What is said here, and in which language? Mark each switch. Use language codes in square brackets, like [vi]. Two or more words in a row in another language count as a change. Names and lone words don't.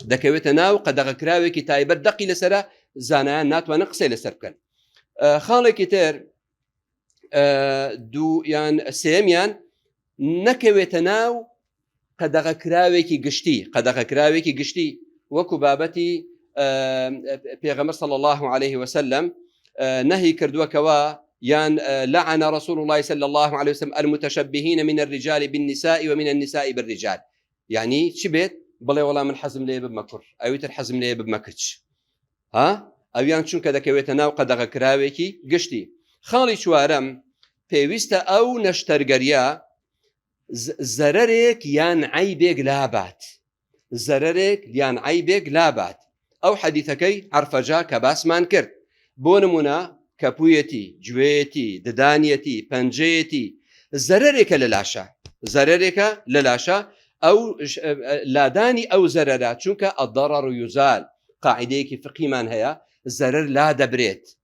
[ckb] دەکەوێتە ناو قەدەغەکراوێکی تایبەت دەقی لەسرە زانایان ناتوانن قسەی لەسەر بکەن. خاڵێکی تر دوو یان سێمیان نەکەوێتە ناو قەدەغەکراوێکی گشتی وەکو بابەتی پێغەمبەر [ar] صلی الله عليه وسلم [ckb] نهي کردووەکەوە یان [ar] لعن رسول الله صلى الله عليه وسلم المتشبهين من الرجال بالنساء ومن النساء بالرجال. [ckb] يعني چی بێت بڵێ وەڵام من حەزم لێ ببمە کوڕ ئەویتر حەزم لێ ببمە کچ ئەویان چونکە دەکەوێتە ناو قەدەغەکراوێکی گشتی. خاڵی چوارەم پێویستە ئەو نەشتەرگەریە زەرەرێک یان عیبێک لابات ئەو حەدیثەکەی عەرفەجا کە باسمان کرد بۆ نمونە کەپوویەتی گوێیەتی ددانیەتی پەنجەیەتی زەرەرێکە لە لاشە ئەو لادانی ئەو زەرەرە چونکە [ar] الضرر يزال [ckb] قاعدەیەکی فقیمان هەیە زەرەر لا دەبرێت.